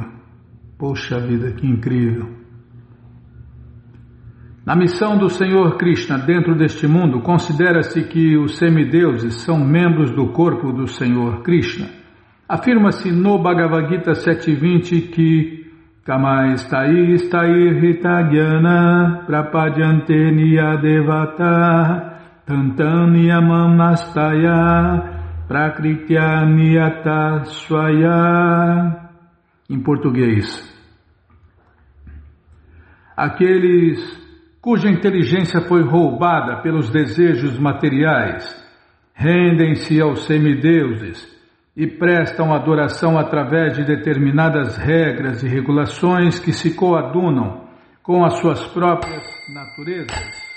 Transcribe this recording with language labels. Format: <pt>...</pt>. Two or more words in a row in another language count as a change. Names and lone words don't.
<pt>Poxa vida, que incrível! Na missão do Senhor Krishna dentro deste mundo, considera-se que os semideuses são membros do corpo do Senhor Krishna. Afirma-se no Bhagavad Gita 7.20 que</pt> <sa>Kama istai hita jnana prapadyante niyadevata tantam niyamam astaya prakritya niyata swaya.</sa> <pt>Em português, aqueles cuja inteligência foi roubada pelos desejos materiais, rendem-se aos semideuses e prestam adoração através de determinadas regras e regulações que se coadunam com as suas próprias naturezas.</pt>